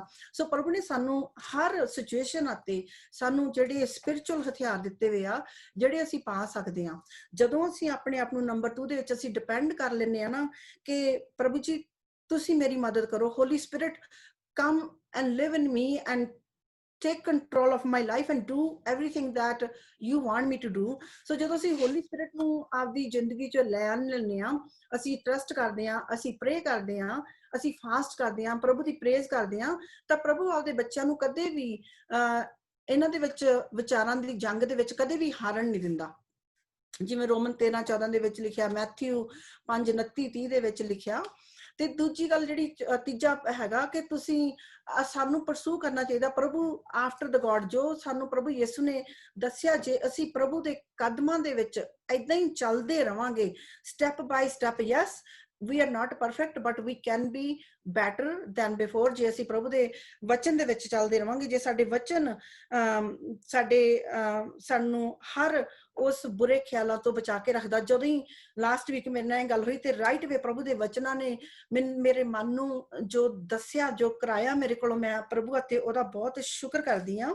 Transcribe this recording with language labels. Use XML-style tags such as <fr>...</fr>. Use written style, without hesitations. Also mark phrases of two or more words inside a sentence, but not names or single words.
<pa>ਸੋ ਪ੍ਰਭੂ ਨੇ ਸਾਨੂੰ ਹਰ ਸਿਚੁਏਸ਼ਨ ਅਤੇ ਸਾਨੂੰ ਜਿਹੜੇ ਸਪਿਰਿਚੁਅਲ ਹਥਿਆਰ ਦਿੱਤੇ ਹੋਏ ਆ, ਜਿਹੜੇ ਅਸੀਂ ਪਾ ਸਕਦੇ ਹਾਂ। ਜਦੋਂ ਅਸੀਂ ਆਪਣੇ ਆਪ ਨੂੰ ਨੰਬਰ 2 ਦੇ ਵਿੱਚ ਅਸੀਂ ਡਿਪੈਂਡ ਕਰ ਲੈਂਦੇ ਆ ਨਾ ਕਿ ਪ੍ਰਭੂ ਜੀ ਤੁਸੀਂ ਮੇਰੀ ਮਦਦ ਕਰੋ, ਹੋਲੀ ਸਪਿਰਿਟ</pa> <en>come and live in me and take control of my life and do everything that you want me to do।</en> <pa>so ਜਦੋਂ ਅਸੀਂ ਹੋਲੀ ਸਪਿਰਿਟ ਨੂੰ ਆਪਦੀ ਜ਼ਿੰਦਗੀ 'ਚ ਲੈ ਲੈਂਦੇ ਹਾਂ, ਅਸੀਂ ਟਰਸਟ ਕਰਦੇ ਹਾਂ, ਅਸੀਂ ਪ੍ਰੇ ਕਰਦੇ ਹਾਂ, ਅਸੀਂ ਫਾਸਟ ਕਰਦੇ ਹਾਂ, ਪ੍ਰਭੂ ਦੀ ਪ੍ਰੇਜ਼ ਕਰਦੇ ਹਾਂ, ਤਾਂ ਪ੍ਰਭੂ ਆਪਦੇ ਬੱਚਿਆਂ ਨੂੰ ਕਦੇ ਵੀ ਇਹਨਾਂ ਦੇ ਵਿੱਚ ਵਿਚਾਰਾਂ ਦੀ ਜੰਗ ਦੇ ਵਿੱਚ ਕਦੇ ਵੀ ਹਾਰਨ ਨਹੀਂ ਦਿੰਦਾ। ਜਿਵੇਂ ਰੋਮਨ 13:14 ਦੇ ਵਿੱਚ ਲਿਖਿਆ, ਮੈਥਿਊ 5:29-30 ਦੇ ਵਿੱਚ ਲਿਖਿਆ। ਤੇ ਦੂਜੀ ਗੱਲ ਜਿਹੜੀ ਤੀਜਾ ਹੈਗਾ ਕਿ ਤੁਸੀਂ ਸਾਨੂੰ ਪਰਸੂ ਕਰਨਾ ਚਾਹੀਦਾ ਪ੍ਰਭੂ</pa> <en>after the God,</en> <pa>ਜੋ ਸਾਨੂੰ ਪ੍ਰਭੂ ਯਿਸੂ ਨੇ ਦੱਸਿਆ। ਜੇ ਅਸੀਂ ਪ੍ਰਭੂ ਦੇ ਕਦਮਾਂ ਦੇ ਵਿੱਚ ਏਦਾਂ ਹੀ ਚੱਲਦੇ ਰਵਾਂਗੇ</pa> <en>step by step,</en> <pa>ਯੈਸ</pa> <en>we are not perfect but we can be better than before।</en> <pa>ਜੇ ਅਸੀਂ ਪ੍ਰਭੂ ਦੇ ਵਚਨ ਦੇ ਵਿੱਚ ਚੱਲਦੇ ਰਵਾਂਗੇ, ਜੇ ਸਾਡੇ ਵਚਨ ਸਾਨੂੰ ਹਰ ਉਸ ਬੁਰੇ ਖਿਆਲਾਂ ਤੋਂ ਬਚਾ ਕੇ ਰੱਖਦਾ। ਜਦੋਂ ਹੀ</pa> <en>last week</en> <pa>ਮੇਰੇ ਨਾਲ ਇਹ ਗੱਲ ਹੋਈ ਤੇ</pa> <en>right way</en> <pa>ਪ੍ਰਭੂ ਦੇ ਵਚਨਾਂ ਨੇ ਮੇਰੇ ਮਨ ਨੂੰ ਜੋ ਦੱਸਿਆ, ਜੋ ਕਰਾਇਆ ਮੇਰੇ ਕੋਲੋਂ, ਮੈਂ ਪ੍ਰਭੂ ਅਤੇ ਉਹਦਾ ਬਹੁਤ ਸ਼ੁਕਰ ਕਰਦੀ ਹਾਂ।</pa>